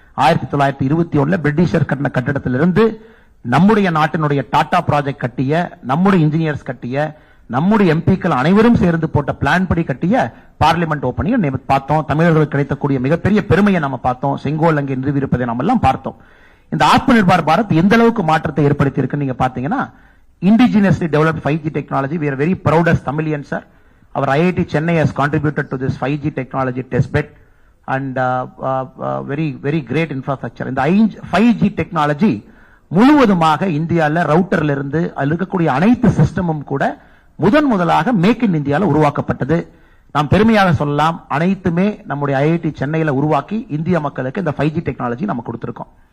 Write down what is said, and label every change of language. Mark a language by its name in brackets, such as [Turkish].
[Tamil] 1921 Britisher கட்டின கட்டடத்திலிருந்து நம்முடைய நாட்டினுடைய டாடா ப்ராஜெக்ட் கட்டிய, நம்முடைய இன்ஜினியர்ஸ் கட்டிய, நம்முடைய எம்பிக்கள் அனைவரும் சேர்ந்து போட்ட பிளான் படி கட்டிய பார்லிமெண்ட் ஓபனிங் பார்த்தோம். தமிழர்களுக்கு கிடைத்தக்கூடிய மிகப்பெரிய பெருமையை நம்ம பார்த்தோம். செங்கோல் அங்கே நிறுவியிருப்பதை நம்ம எல்லாம் பார்த்தோம். இந்த ஆத்ம நிர்பார் பாரத் எந்த அளவுக்கு மாற்றத்தை ஏற்படுத்தி இருக்கு நீங்க பாத்தீங்கன்னா, indigenously developed 5G technology. [English] We are very proud as Tamilians, sir. Our IIT Chennai has contributed to this 5G technology test bed and very great infrastructure. [Tamil] இந்த 5G டெக்னாலஜி முழுவதுமாக இந்தியாவில் ரவுட்டர்ல இருந்து அதில் இருக்கக்கூடிய அனைத்து சிஸ்டமும் கூட முதலாக மேக் இன் இந்தியாவில் உருவாக்கப்பட்டது. நாம் பெருமையாக சொல்லலாம், அனைத்துமே நம்முடைய ஐஐடி சென்னையில உருவாக்கி இந்திய மக்களுக்கு இந்த 5G டெக்னாலஜி நம்ம கொடுத்திருக்கோம்.